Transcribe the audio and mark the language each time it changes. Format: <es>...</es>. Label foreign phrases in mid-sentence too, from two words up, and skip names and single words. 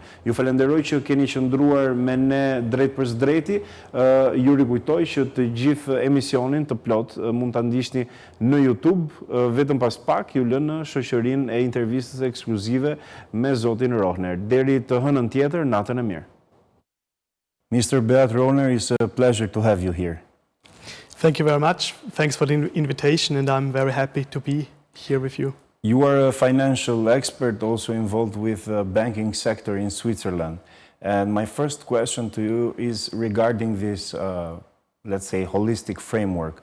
<sq>Ju falenderoj që keni qëndruar me ne drejt për drejti. Ju rikujtoj që të gjithë emisionin të plot mund ta ndiqni në YouTube, vetëm pas pak ju lë në shoqërinë e intervistës ekskluzive me zotin Rohner. Deri të hënën tjetër, natën e mirë.</sq> <en>Mr. Rohner, it's a pleasure to have you here. Thank you very much. Thanks for the invitation, and I'm very happy to be here with you. You are a financial expert also involved with the banking sector in Switzerland. And my first question to you is regarding this, let's say, holistic framework.</en>